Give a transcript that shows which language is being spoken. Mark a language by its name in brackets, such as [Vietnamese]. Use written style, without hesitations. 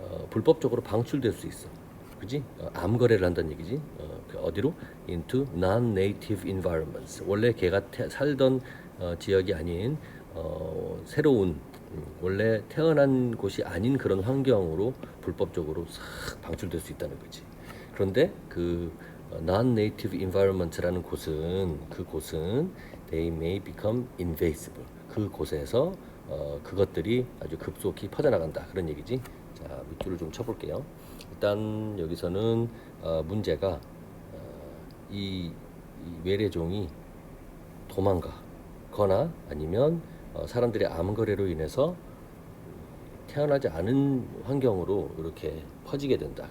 [Korean] 불법적으로 방출될 수 있어. 그지? 암 거래를 한다는 얘기지. 어디로? [English] Into non-native environments. [Korean] 원래 걔가 살던 지역이 아닌 새로운 원래 태어난 곳이 아닌 그런 환경으로 불법적으로 싹 방출될 수 있다는 거지. 그런데 그 [English] non-native environment라는 곳은 they may become invasive. [Korean] 그 곳에서 그것들이 아주 급속히 퍼져나간다 그런 얘기지. 자, 밑줄을 좀 쳐볼게요. 일단 여기서는 문제가 이 외래종이 도망가거나 아니면 사람들의 암 거래로 인해서 태어나지 않은 환경으로 이렇게 퍼지게 된다.